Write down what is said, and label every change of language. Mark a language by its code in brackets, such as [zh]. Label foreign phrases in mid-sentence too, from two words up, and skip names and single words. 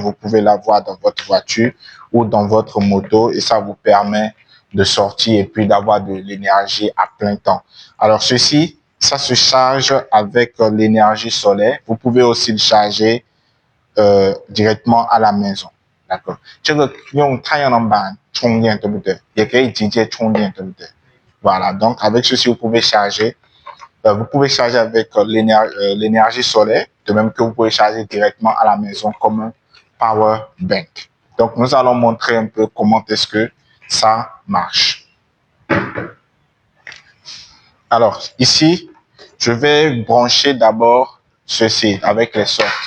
[fr] Vous pouvez l'avoir dans votre voiture ou dans votre moto et ça vous permet de sortir et puis d'avoir de l'énergie à plein temps. Alors ceci, ça se charge avec l'énergie solaire. Vous pouvez aussi le charger directement à la maison. D'accord. [zh] 这个用太阳能板充电，对不对？也可以直接充电，对不对？ [fr] Voilà, donc avec ceci, vous pouvez charger avec l'énergie solaire, de même que vous pouvez charger directement à la maison comme un [en] power bank. [fr] Donc, nous allons montrer un peu comment est-ce que ça marche. Alors, ici, je vais brancher d'abord ceci avec les sorties.